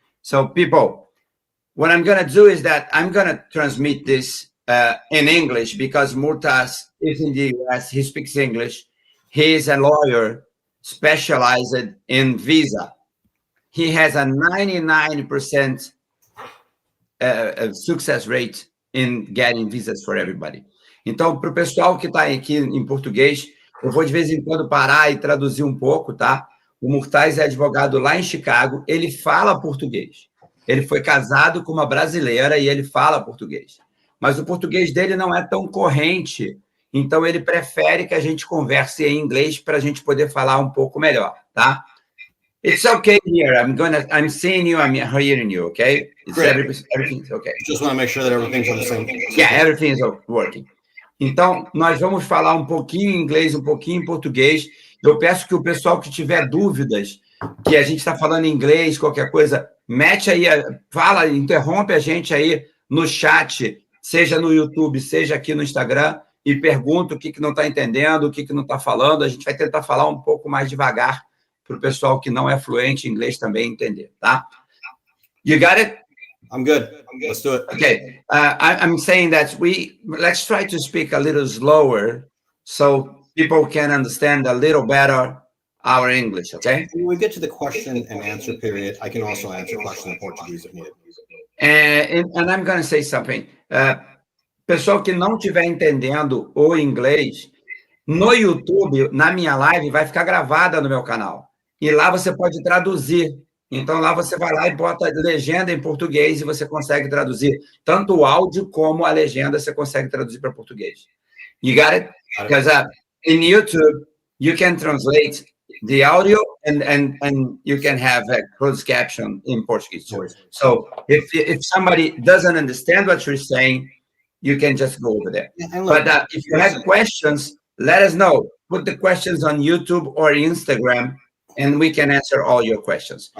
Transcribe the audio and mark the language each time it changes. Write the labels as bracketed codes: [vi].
[en] So people, what I'm going to do is that I'm going to transmit this in English because Murtaz is in the US. He speaks English. He is a lawyer specialized in visa. He has a 99% success rate in getting visas for everybody. [pt] Então, para o pessoal que está aqui em português, eu vou de vez em quando parar e traduzir um pouco, tá? O Murtaz é advogado lá em Chicago, ele fala português. Ele foi casado com uma brasileira e ele fala português. Mas o português dele não é tão corrente, então ele prefere que a gente converse em inglês para a gente poder falar um pouco melhor, tá? [en] It's okay here. I'm seeing you. I'm hearing you. Okay. Everything's okay. Just want to make sure that everything's on the same. Yeah, everything's working. [pt] Então, nós vamos falar um pouquinho em inglês, um pouquinho em português. Eu peço que o pessoal que tiver dúvidas, que a gente está falando em inglês, qualquer coisa, mete aí, fala, interrompe a gente aí no chat, seja no YouTube, seja aqui no Instagram, e pergunta o que não está entendendo, o que não está falando. A gente vai tentar falar um pouco mais devagar para o pessoal que não é fluente em inglês também entender, tá? [en] You got it? I'm good. Let's do it. Okay. I'm saying that let's try to speak a little slower so people can understand a little better our English, okay? When we get to the question and answer period, I can also answer questions in Portuguese if needed. And I'm going to say something. [pt] Pessoal que não estiver entendendo o inglês, no YouTube, na minha live, vai ficar gravada no meu canal. E lá você pode traduzir. Então, lá você vai lá e bota legenda em português e você consegue traduzir. Tanto o áudio como a legenda você consegue traduzir para português. [en] You got it? Because in YouTube, you can translate the audio and you can have a closed caption in Portuguese too. So if somebody doesn't understand what you're saying, you can just go over there. But if you have questions, let us know. Put the questions on YouTube or Instagram, and we can answer all your questions.